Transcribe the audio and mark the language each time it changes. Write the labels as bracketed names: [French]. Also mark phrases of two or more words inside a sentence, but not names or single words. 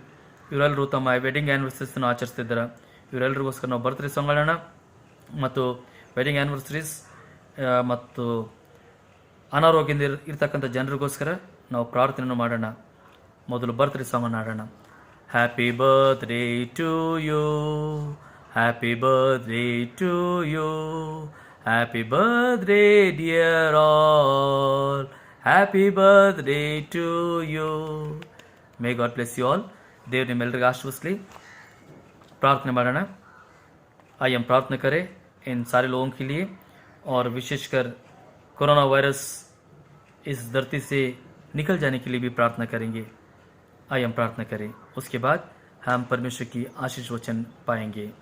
[Kannada] ಇವರೆಲ್ಲರೂ ತಮ್ಮ [English] wedding anniversaries [Kannada] ಆಚರಿಸ್ತಿದ್ದಾರೆ. ಇವರೆಲ್ಲರಿಗೋಸ್ಕರ ನಾವು [English] birthday song [Kannada] ಮತ್ತು [English] wedding anniversaries [Kannada] ಮತ್ತು ಅನಾರೋಗ್ಯದಿಂದ ಇರ್ತಕ್ಕಂಥ ಜನರಿಗೋಸ್ಕರ ನಾವು ಪ್ರಾರ್ಥನೆಯನ್ನು ಮಾಡೋಣ. ಮೊದಲು [English] birthday song [Kannada] ಹಾಡೋಣ. [English] Happy birthday to you, happy birthday to you, happy birthday dear all, happy birthday to you. May God bless you all. [Kannada] ದೇವ್ರು ನಿಮ್ಮೆಲ್ಲರಿಗೂ ಆಶೀರ್ವದಿಸಲಿ. [Hindi] प्रार्थना मारना. आई हम प्रार्थना करें इन सारे लोगों के लिए और विशेषकर कोरोना वायरस इस धरती से निकल जाने के लिए भी प्रार्थना करेंगे. आई हम प्रार्थना करें, उसके बाद हम परमेश्वर की आशीष वचन पाएंगे.